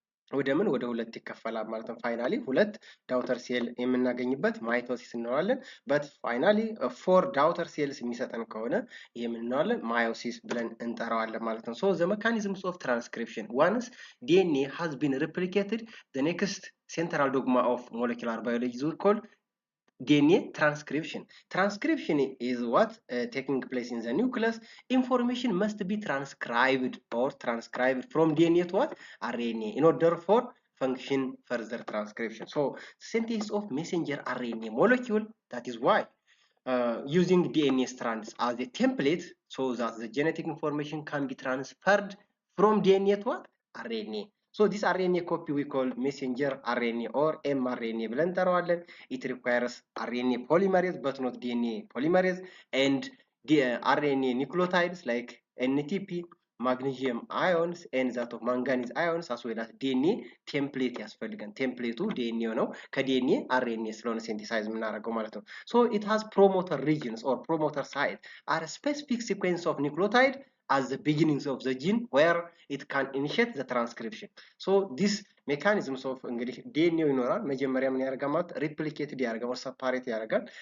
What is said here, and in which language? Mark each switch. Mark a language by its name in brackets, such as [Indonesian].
[Amharic] ወደ ምን ወደ ሁለት ይከፈላል ማለት ነው። ፋይናሊ ሁለት ዳውተር ሴል የምናገኝበት ማይቶሲስ እንለዋለን። [English] በት ፋይናሊ ፎር ዳውተር ሴልስ [Amharic] የሚሰጠን ከሆነ ይሄ ምን እንለዋለን? ማዮሲስ ብለን እንጠራዋለን ማለት ነው። [English] ሶ ዘ ሜካኒዝምስ ኦፍ ትራንስክሪፕሽን ዋንስ ዲኤንኤ ሃዝ ቢን ሪፕሊኬትድ ዘ ኔክስት central dogma of molecular biology is called DNA transcription. Transcription is what taking place in the nucleus. Information must be transcribed or transcribed from DNA to what? RNA in order for function further transcription. So synthesis of messenger RNA molecule, that is why using DNA strands as a template so that the genetic information can be transferred from DNA to what? RNA. So this RNA copy we call messenger RNA or mRNA [Amharic] ብለን እንጠራዋለን. [English] It requires RNA polymerase but not DNA polymerase and the RNA nucleotides like NTP, magnesium ions and that of manganese ions as well as DNA template [Amharic] ያስፈልጋል. ቴምፕሌቱ DNA ነው። ከDNA RNA ስለሆነ ሲንቴሳይዝ የምናደርገው ማለት ነው. [English] So it has promoter regions or promoter site are a specific sequence of nucleotide as the beginnings of the gene where it can initiate the transcription. So this mechanisms of [Amharic] እንግዲህ DNA ይኖራል። መጀመሪያ ምን ያደርጋል ማለት replicated ያደርጋል or separate ያደርጋል.